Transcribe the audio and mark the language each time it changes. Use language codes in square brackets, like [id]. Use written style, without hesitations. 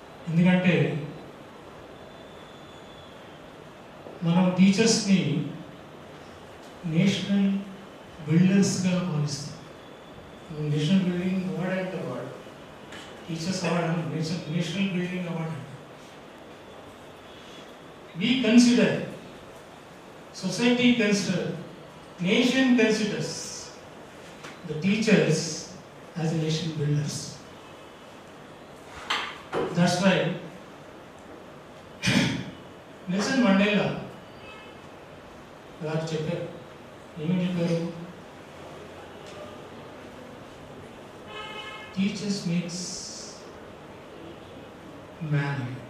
[te] ఎందుకంటే మనం టీచర్స్ని నేషనల్ బిల్డర్స్గా భావిస్తాం. నేషనల్ బిల్డింగ్ అవార్డ్ అంటే award, teachers award, national building award. [en] We consider, society consider, nation considers the teachers as a nation builders. That's why [te] Nelson Mandela గారు చెప్పారు. ఏమని చెప్పారు? [en] Teachers makes man.